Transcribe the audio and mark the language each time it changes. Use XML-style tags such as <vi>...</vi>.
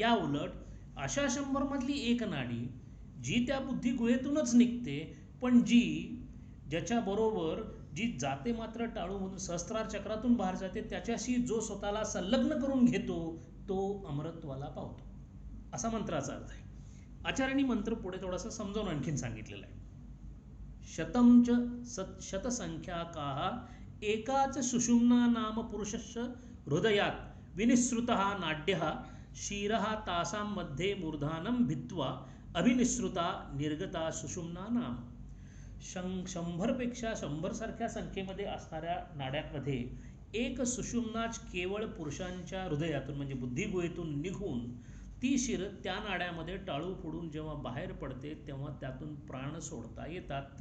<mr>या उलट अशा 100 मधली एक नाडी जी त्या बुद्धी गुहेतूनच निघते, पण ज्याच्याबरोबर जी जाते मात्र टाळूमधून सहस्त्रार चक्रातून बाहेर जाते, त्याच्याशी जो स्वतःला संलग्न करून घेतो तो अमृतत्वाला पावतो, असा मंत्राचा अर्थ आहे. आचार्यांनी मंत्र पुढे थोडासा समजावून आणखीन सांगितलेला आहे.</mr> <sa>शतमच शतसंख्याकाः एकाच सुषुम्ना नाम पुरुषस्य हृदयात विनिसृतः नाड्यः शिरः तासां मध्ये मूर्धानं भित्वा अभिनिसृता निर्गता सुषुम्ना नाम.</sa> <mr>100 पेक्षा 100 सारख्या संख्येमध्ये असणाऱ्या नाड्यांमध्ये एक सुषुम्नाच केवळ पुरुषांच्या हृदयातून म्हणजे बुद्धिगुहेतून निघून ती शिर त्या नाड्यामध्ये टाळू फोडून जेव्हा बाहेर पडते तेव्हा त्यातून प्राण सोडता येतात.</mr>